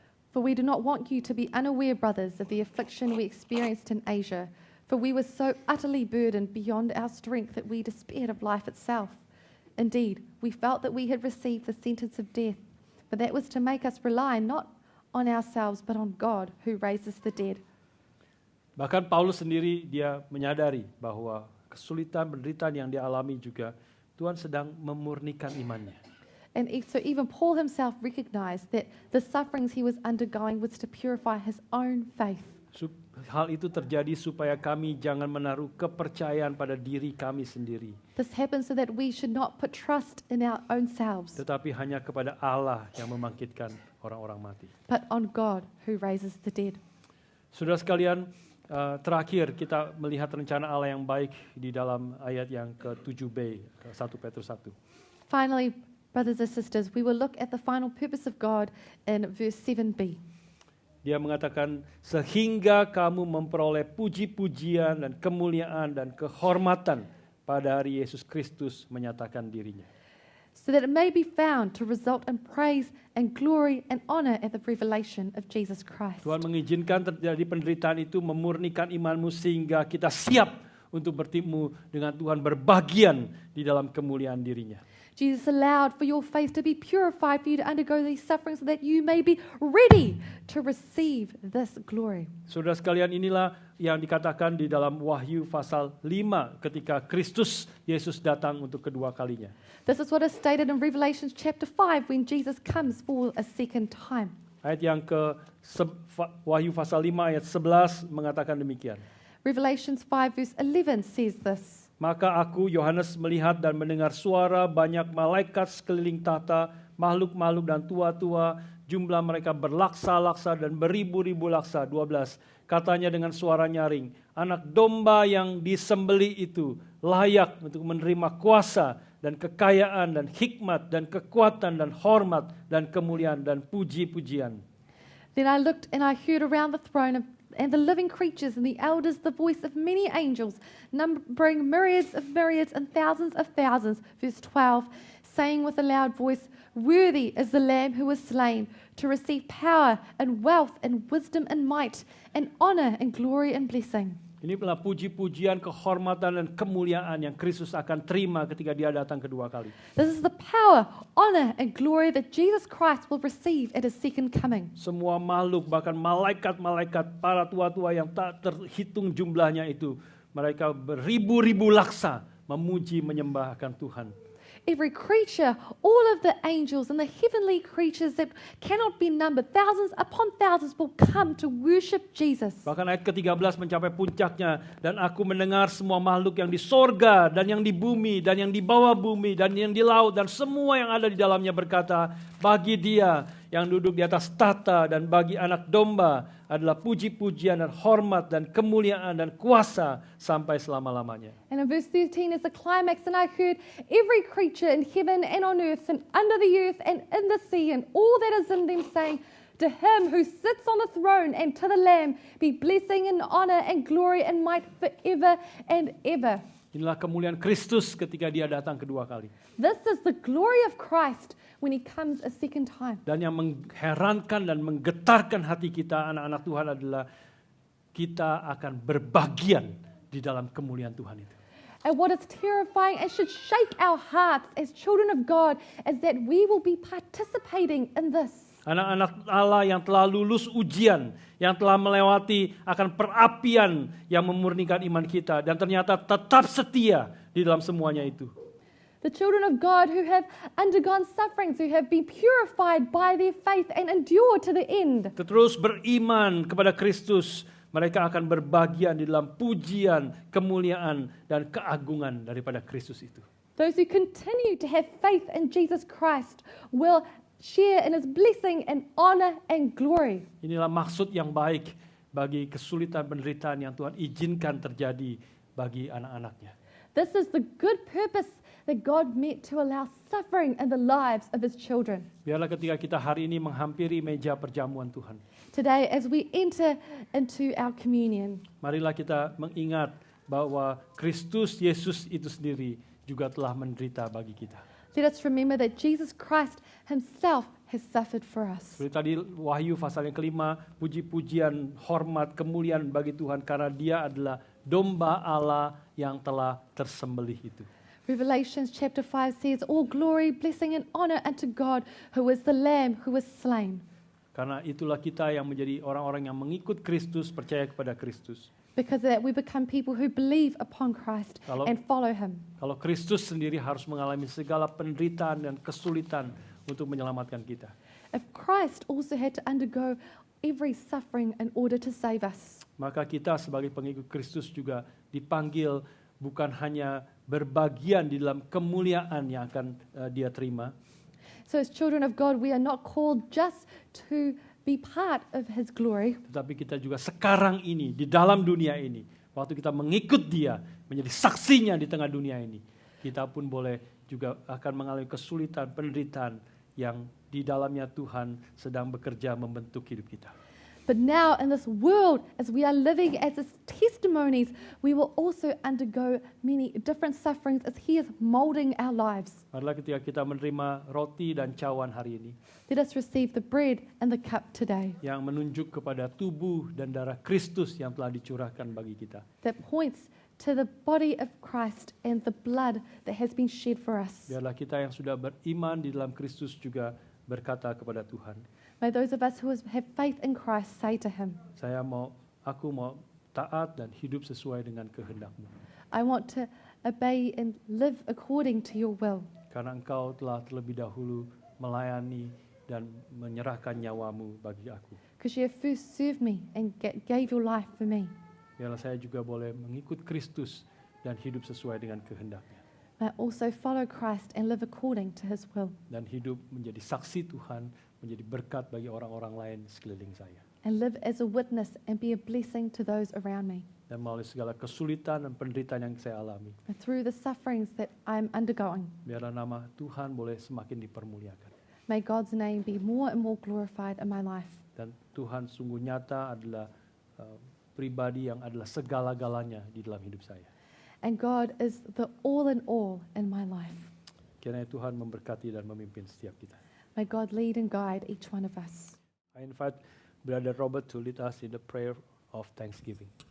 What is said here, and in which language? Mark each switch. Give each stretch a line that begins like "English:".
English: For we do not want you to be unaware, brothers, of the affliction we experienced in Asia, for we were so utterly burdened beyond our strength that we despaired of life itself. Indeed, we felt that we had received the sentence of death, but that was to make us rely not on ourselves but on God who raises the dead.
Indonesian: Bahkan Paulus sendiri dia menyadari bahwa kesulitan, penderitaan yang dia alami juga Tuhan sedang memurnikan imannya.
English: And so even Paul himself recognized that the sufferings he was undergoing was to purify his own faith.
Indonesian: Hal itu terjadi supaya kami jangan menaruh kepercayaan pada diri kami sendiri,
English: This happens so that we should not put trust in our own selves,
Indonesian: tetapi hanya kepada Allah yang membangkitkan orang-orang mati.
English: but on God who raises the dead.
Indonesian: Saudara sekalian, terakhir kita melihat rencana Allah yang baik di dalam ayat yang ke-7b, 1 Petrus 1.
English: Finally, brothers and sisters, we will look at the final purpose of God in verse 7b.
Indonesian: Dia mengatakan, sehingga kamu memperoleh puji-pujian dan kemuliaan dan kehormatan pada hari Yesus Kristus menyatakan dirinya.
English: So that it may be found to result in praise and glory and honor at the revelation of Jesus Christ.
Indonesian: Tuhan mengizinkan terjadi penderitaan itu memurnikan imanmu sehingga kita siap untuk bertemu dengan Tuhan, berbagian di dalam kemuliaan dirinya.
English: Jesus allowed for your faith to be purified, for you to undergo these sufferings so that you may be ready to receive this glory.
Indonesian: Saudara sekalian, inilah yang dikatakan di dalam Wahyu pasal 5 ketika Kristus Yesus datang untuk kedua kalinya.
English: This is what is stated in Revelation chapter 5 when Jesus comes for a second time.
Indonesian: Ayat yang Wahyu pasal 5 ayat 11 mengatakan demikian.
English: Revelations 5 verse 11 says this.
Indonesian: Maka aku, Yohanes, melihat dan mendengar suara banyak malaikat sekeliling tahta, makhluk-makhluk dan tua-tua, jumlah mereka berlaksa-laksa dan beribu-ribu laksa. 12. Katanya dengan suara nyaring, anak domba yang disembelih itu layak untuk menerima kuasa dan kekayaan dan hikmat dan kekuatan dan hormat dan kemuliaan dan puji-pujian.
English: Then I looked and I heard around the throne and the living creatures and the elders the voice of many angels, numbering myriads and thousands of thousands. Verse 12, saying with a loud voice, worthy is the Lamb who was slain to receive power and wealth and wisdom and might and honor and glory and blessing.
Indonesian: Inilah puji-pujian, kehormatan dan kemuliaan yang Kristus akan terima ketika dia datang kedua kali.
English: This is the power, honor and glory that Jesus Christ will receive at his second coming.
Indonesian: Semua makhluk, bahkan malaikat-malaikat, para tua-tua yang tak terhitung jumlahnya itu, mereka beribu-ribu laksa memuji menyembah akan Tuhan.
English: Every creature, all of the angels and the heavenly creatures that cannot be numbered, thousands upon thousands will come to worship Jesus.
Indonesian: Bahkan ayat ke-13 mencapai puncaknya, dan aku mendengar semua makhluk yang di sorga dan yang di bumi dan yang di bawah bumi dan yang di laut dan semua yang ada di dalamnya berkata, bagi Dia yang duduk di atas tahta dan bagi anak domba adalah puji-pujian dan hormat dan kemuliaan dan kuasa sampai selama-lamanya.
English: And in verse 13 is the climax, and I heard every creature in heaven and on earth and under the earth and in the sea and all that is in them saying, to him who sits on the throne and to the Lamb be blessing and honor and glory and might forever and ever.
Indonesian: Inilah kemuliaan Kristus ketika dia datang kedua kali.
English: This is the glory of Christ when he comes a second time.
Indonesian: Dan yang mengherankan dan menggetarkan hati kita anak-anak Tuhan adalah kita akan berbagian di dalam kemuliaan Tuhan itu.
English: And what is terrifying and should shake our hearts as children of God is that we will be participating in this.
Indonesian: Anak-anak Allah yang telah lulus ujian, yang telah melewati akan perapian yang memurnikan iman kita dan ternyata tetap setia di dalam semuanya itu.
English: The children of God who have undergone sufferings, who have been purified by their faith and endure to the end.
Indonesian: Terus beriman kepada Kristus, mereka akan berbagian di dalam pujian, kemuliaan, dan keagungan daripada Kristus itu.
English: Those who continue to have faith in Jesus Christ will share in his blessing and honor and glory.
Indonesian: Inilah maksud yang baik bagi kesulitan penderitaan yang Tuhan izinkan terjadi bagi anak-anaknya.
English: This is the good purpose that God meant to allow suffering in the lives of his children.
Indonesian: Biarlah ketika kita hari ini menghampiri meja perjamuan Tuhan,
English: Today, as we enter into our communion,
Indonesian: marilah kita mengingat bahwa Kristus Yesus itu sendiri juga telah menderita bagi kita.
English: let us remember that Jesus Christ himself has suffered for us.
Indonesian: Seperti tadi Wahyu pasal yang kelima, puji-pujian, hormat, kemuliaan bagi Tuhan karena dia adalah domba Allah yang telah tersembelih itu.
English: Revelations chapter 5 says, all glory, blessing and honor unto God who is the Lamb who was slain.
Indonesian: Karena itulah kita yang menjadi orang-orang yang mengikut Kristus, percaya kepada Kristus.
English: Because of that we become people who believe upon Christ
Indonesian: Kalau-
English: and follow him.
Indonesian: Kalau Kristus sendiri harus mengalami segala penderitaan dan kesulitan untuk menyelamatkan kita.
English: If Christ also had to undergo every suffering in order to save us,
Indonesian: Maka kita sebagai pengikut Kristus juga dipanggil bukan hanya berbagian di dalam kemuliaan yang akan dia terima,
English: so as children of God, we are not called just to be part of his glory,
Indonesian: tetapi kita juga sekarang ini, di dalam dunia ini, waktu kita mengikut dia, menjadi saksinya di tengah dunia ini, kita pun boleh juga akan mengalami kesulitan, penderitaan yang di dalamnya Tuhan sedang bekerja membentuk hidup kita.
English: But now in this world, as we are living as his testimonies, we will also undergo many different sufferings as he is molding our lives.
Indonesian: Marilah ketika kita menerima roti dan cawan hari ini,
English: Let us receive the bread and the cup today
Indonesian: yang menunjuk kepada tubuh dan darah Kristus yang telah dicurahkan bagi kita.
English: that points to the body of Christ and the blood that has been shed for us.
Indonesian: Biarlah kita yang sudah beriman di dalam Kristus juga berkata kepada Tuhan,
English: May those of us who have faith in Christ say to him,
Indonesian: aku mau taat dan hidup sesuai dengan kehendak-Mu.
English: I want to obey and live according to your will,
Indonesian: Karena Engkau telah terlebih dahulu melayani dan menyerahkan nyawa-Mu bagi aku.
English: because you have first served me and gave your life for me.
Indonesian: Biarlah saya juga boleh mengikut Kristus dan hidup sesuai dengan kehendak-Nya.
English: May I also follow Christ and live according to his will,
Indonesian: Dan hidup menjadi saksi Tuhan, menjadi berkat bagi orang-orang lain sekeliling saya.
English: and live as a witness and be a blessing to those around me.
Indonesian: Dan melalui segala kesulitan dan penderitaan yang saya alami,
English: And through the sufferings that I'm undergoing,
Indonesian: biarlah nama Tuhan boleh semakin dipermuliakan.
English: may God's name be more and more glorified in my life.
Indonesian: Dan Tuhan sungguh nyata adalah pribadi yang adalah segala-galanya di dalam hidup saya.
English: And God is the all in all in my life.
Indonesian: Kiranya Tuhan memberkati dan memimpin setiap kita.
English: May God lead and guide each one of us. I invite Brother Robert to lead us in the prayer of thanksgiving.